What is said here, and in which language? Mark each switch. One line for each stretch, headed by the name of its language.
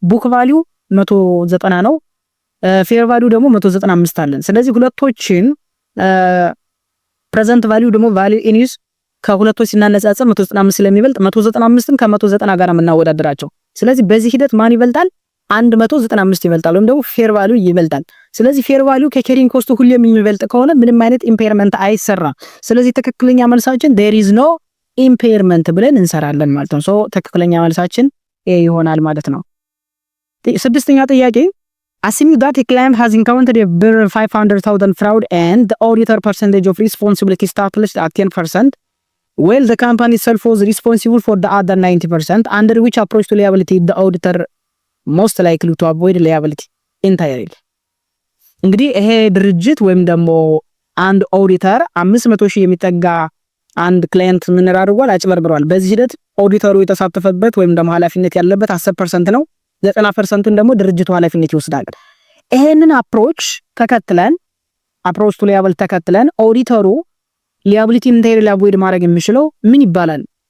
Amharic: ቡክ ቫልዩ 190 ነው፣ ፌር ቫልዩ ደግሞ 195 አለን። ስለዚህ ሁለቶችን ፕሬዘንት ቫልዩ ደግሞ ቫልዩ ኢን ዩዝ ከሁለቶች ሲናነጻጸር 195 ስለሚበልጥ 195ን ከ190 ጋር የምናወዳድራቸው። ስለዚህ በዚህ ሂደት ማን ይበልጣል? 195 ይበልጣል ወይም ደግሞ ፌር ቫልዩ ይበልጣል። ስለዚህ ፌር ቫልዩ ከኬሪንግ ኮስቱ ሁሌም የሚበልጥ ከሆነ ምንም አይነት ኢምፔርመንት አይሰራም። ስለዚህ ትክክለኛ መልሳችን
English: there is no impairment
Amharic: ብለን እንሰራለን ማለት ነው። ሶ ትክክለኛ መልሳችን ኤ ይሆናል ማለት ነው። ስድስተኛ ጥያቄ
English: assuming that a client has encountered a bill 500,000 fraud and the auditor percentage of responsibility established at 10%, while the company itself was responsible for the other 90%, under which approach to liability the auditor most likely to avoid liability entirely?
Amharic: እንግዲህ ይሄ ድርጅት ወይም ደግሞ አንድ ኦዲተር 500,000 የሚጠጋ አንድ ክላይንት ምን አድርጓል? አጭበርብሯል። በዚህ ሂደት ኦዲተሩ የተሳተፈበት ወይም ደግሞ ኃላፊነት ያለበት 10% ነው። 90%ን ደግሞ ድርጅቱ ኃላፊነት ይወስዳል። ይሄንን አፕሮች ተከትለን አፕሮች ቱ ሊያብል ተከትለን ኦዲተሩ ሊያቢሊቲ ኢንታይርሊ አቮይድ ማድረግ የሚችለው ምን ይባላል?